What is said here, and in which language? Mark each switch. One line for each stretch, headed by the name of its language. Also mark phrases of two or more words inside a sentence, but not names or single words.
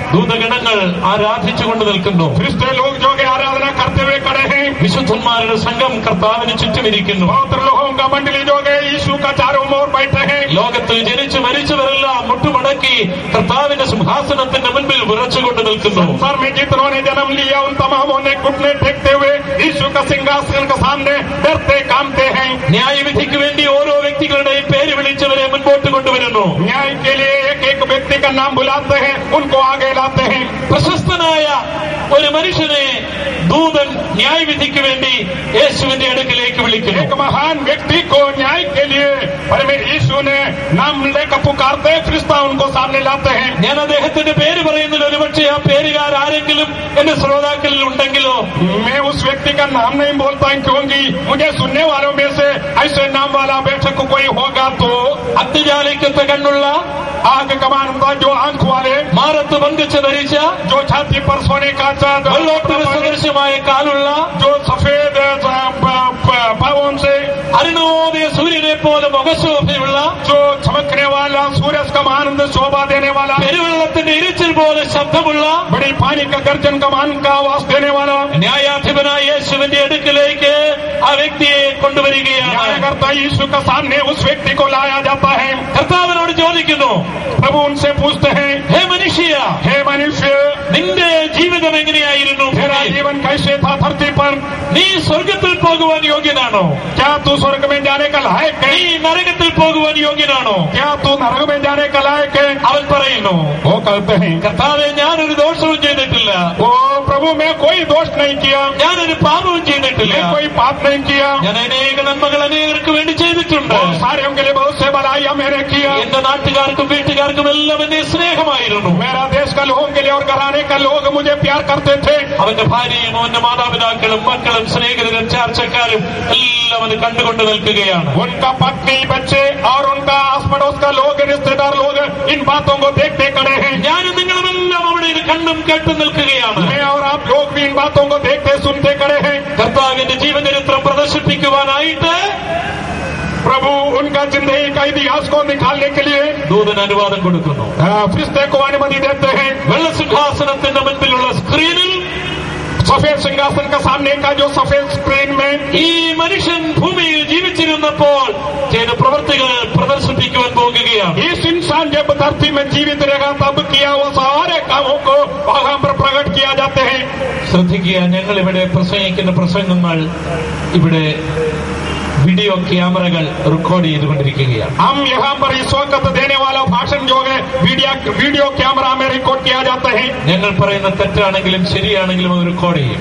Malayalam: ദൂതഗണങ്ങൾ ആരാധിച്ചുകൊണ്ട് നിൽക്കുന്നു.
Hindi: फरिश्ते लोग जो कि आराधना करते हुए खड़े हैं.
Malayalam: വിശുദ്ധന്മാരുടെ സംഘം കർത്താവിന് ചുറ്റുമിരിക്കുന്നു.
Hindi: पवित्र लोगों का मंडली जो कि यीशु का चारों ओर बैठे हैं.
Malayalam: ലോകത്തിൽ ജനിച്ചു മരിച്ചവരെല്ലാം മുട്ടുമടക്കി കർത്താവിന്റെ സിംഹാസനത്തിന്റെ മുൻപിൽ വിറച്ചുകൊണ്ട് നിൽക്കുന്നു.
Hindi: संसार में जितनों ने जन्म लिया उन तमामों ने घुटने टेकते हुए यीशु का सिंहासन के सामने डरते कांपते हैं.
Malayalam: ന്യായവിധിക്ക് വേണ്ടി ഓരോ വ്യക്തികളുടെയും പേര് വിളിച്ചവരെ മുൻപോട്ട് കൊണ്ടുവരുന്നു.
Hindi: न्याय के लिए एक एक व्यक्ति का नाम बुलाते हैं, उनको आगे लाते हैं.
Malayalam: പ്രശസ്തനായ ഒരു മനുഷ്യനെ ദൂതൻ ന്യായവിധിക്ക് വേണ്ടി യേശുവിന്റെ അടുക്കിലേക്ക് വിളിക്കുന്നു.
Hindi: एक महान व्यक्ति को न्याय के लिए परमेश्वर यीशु ने नाम लेकर पुकारते हैं, फरिश्ता उनको सामने लाते हैं.
Malayalam: ഞാൻ അദ്ദേഹത്തിന്റെ പേര് പറയുന്നില്ല, ഒരുപക്ഷെ ആ പേരുകാർ ആരെങ്കിലും എന്റെ ശ്രോതാക്കളിൽ ഉണ്ടെങ്കിലോ.
Hindi: मैं उस व्यक्ति का नाम नहीं बोलता क्योंकि मुझे सुनने वालों में से ऐसे नाम वाला बेशक कोई होगा तो.
Malayalam: അത്യജാലിക്കത്തെ കണ്ണുള്ള,
Hindi: आग कमान जो आंख वाले,
Malayalam: മാറത്ത് പങ്കിച്ച ധരിച്ച,
Hindi: जो छाती पर सोने का चादर,
Malayalam: വെള്ളോട്ടര സദൃശമായ കാലുള്ള,
Hindi: जो सफेद पावों से,
Malayalam: അരുണോദയ സൂര്യനെ പോലെ മുഖശോഭയുള്ള,
Hindi: जो चमकने वाला सूरज का आनंद शोभा देने वाला,
Malayalam: പെരുവെള്ളത്തിന്റെ ഇരിച്ചിൽ പോലെ ശബ്ദമുള്ള,
Hindi: बड़ी पानी का गर्जन कमान का आवाज देने वाला
Malayalam: ന്യായാധിപനായ യേശുവിന്റെ അടുക്കിലേക്ക് ആ വ്യക്തിയെ കൊണ്ടുവരികയാണ്.
Hindi: न्यायकर्ता यीशु का सामने उस व्यक्ति को लाया जाता है.
Malayalam: കർത്താവിനോട് ചോദിക്കുന്നു,
Hindi: प्रभु उनसे पूछते हैं,
Malayalam: ഹേ മനുഷ്യ,
Hindi: हे मनुष्य,
Malayalam: നിന്റെ ജീവിതം എങ്ങനെയായിരുന്നു?
Hindi: तेरा जीवन कैसे था धरती पर?
Malayalam: നീ സ്വർഗത്തിൽ പോകുവാൻ യോഗ്യനാണോ?
Hindi: क्या तू स्वर्ग में जाने का लायक है?
Malayalam: നീ നരകത്തിൽ പോകുവാൻ യോഗ്യനാണോ?
Hindi: क्या तू नरक में जाने का लायक है?
Malayalam: അവൻ പറയുന്നു,
Hindi: वो कहते हैं,
Malayalam: കർത്താവേ, ഞാനൊരു ദോഷവും ചെയ്തിട്ടില്ല,
Hindi: ओ प्रभु मैं कोई दोष नहीं किया,
Malayalam: ഞാനൊരു പാപവും ചെയ്തിട്ടില്ല,
Hindi: मैं कोई पाप नहीं किया,
Malayalam: ഞാൻ അനേക നന്മകൾ അനേകർക്ക് വേണ്ടി ചെയ്തിട്ടുണ്ട്,
Hindi: और सारे के लिए बहुत से भलाइयां मैंने किया,
Malayalam: എന്റെ നാട്ടുകാർക്കും വീട്ടുകാർക്കും എല്ലാം എന്നെ സ്നേഹമായിരുന്നു,
Hindi: मेरा देश का लोगों के लिए और घराने का लोग मुझे प्यार करते थे.
Malayalam: അവന്റെ ഭാര്യയും അവന്റെ മാതാപിതാക്കളും മക്കളും സ്നേഹിതരും ചാർച്ചക്കാരും എല്ലാം അത് കണ്ടുകൊണ്ട് നിൽക്കുകയാണ്.
Hindi: उनका पत्नी, बच्चे और उनका आस पड़ोस का लोग, रिश्तेदार लोग इन बातों को देखते खड़े हैं.
Malayalam: ഞാനും നിങ്ങളുമെല്ലാം അവിടെ ഇത് കണ്ടും കേട്ടും നിൽക്കുകയാണ്.
Hindi: मैं और आप लोग भी इन बातों को देखते सुनते खड़े हैं.
Malayalam: കർത്താവിന്റെ ജീവചരിത്രം പ്രദർശിപ്പിക്കുവാനായിട്ട്
Hindi: प्रभु उनका जिंदगी का इतिहास को निकालने के लिए
Malayalam: ദൂതൻ അനുവാദം കൊടുക്കുന്നു.
Hindi: फरिश्ते को अनुमति देते हैं.
Malayalam: വെള്ളസിംഹാസനത്തിന്റെ മുൻപിലുള്ള സ്ക്രീനിൽ
Hindi: सफेद सिंहासन का सामने का जो सफेद स्क्रीन में
Malayalam: ഈ മനുഷ്യൻ ഭൂമിയിൽ ജീവിച്ചിരുന്നപ്പോൾ ചെയ്ത പ്രവൃത്തികൾ പ്രദർശിപ്പിക്കുവാൻ പോകുകയാണ്.
Hindi: इस इंसान जब धरती में जीवित रहेगा तब किया वो सारे कामों को वहां पर प्रकट किया जाते हैं.
Malayalam: ശ്രദ്ധിക്കുക, ഞങ്ങൾ ഇവിടെ പ്രസംഗിക്കുന്ന പ്രസംഗങ്ങൾ ഇവിടെ
English: video cameras
Malayalam: റെക്കോർഡ് ചെയ്തുകൊണ്ടിരിക്കുകയാണ്.
Hindi: हम यहाँ पर इस वक्त देने वाला भाषण जो है
English: video camera
Hindi: में रिकॉर्ड किया जाता है.
Malayalam: ഞങ്ങൾ പറയുന്ന തെറ്റാണെങ്കിലും ശരിയാണെങ്കിലും അത് റെക്കോർഡ് ചെയ്യും.